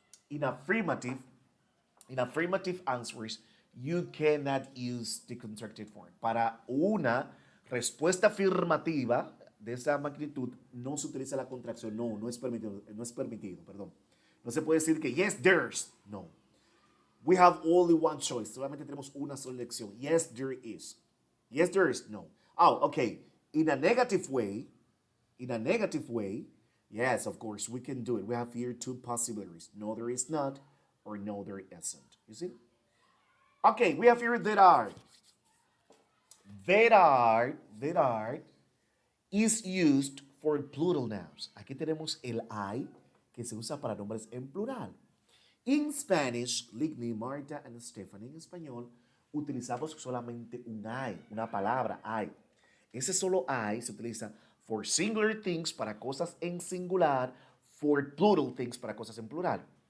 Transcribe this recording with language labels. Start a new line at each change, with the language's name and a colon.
English: In affirmative answers, you cannot use the contracted form.
Spanish: Para una respuesta afirmativa de esa magnitud, no se utiliza la contracción. No es permitido, perdón. No se puede decir que
English: yes, there's.
Spanish: No.
English: We have only one choice.
Spanish: Solamente tenemos una sola elección.
English: Yes, there is. Yes, there is. No. Oh, okay. In a negative way, yes, of course, we can do it. We have here two possibilities. No, there is not, or no, there isn't. You see? Okay, we have here there are. There are is used for plural nouns.
Spanish: Aquí tenemos el hay, que se usa para nombres en plural.
English: In Spanish,
Spanish: Ligny, Marta, and Stephanie, en español, utilizamos solamente un hay, una palabra hay. Ese solo hay se utiliza
English: for singular things,
Spanish: para cosas en singular,
English: for plural things,
Spanish: para cosas en plural.